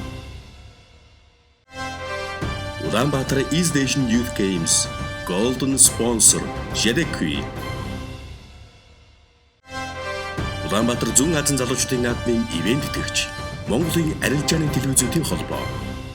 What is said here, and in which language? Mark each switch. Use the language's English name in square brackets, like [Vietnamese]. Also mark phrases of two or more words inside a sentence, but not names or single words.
[English] Улаанбаатар East Asian Youth Games Golden Sponsor, Jedekui. [Mongolian] Улаанбаатар зүүн Азийн залуучуудын наадмын ивент итгэгч, Монголын арилжааны телевизүүдийн холбоо.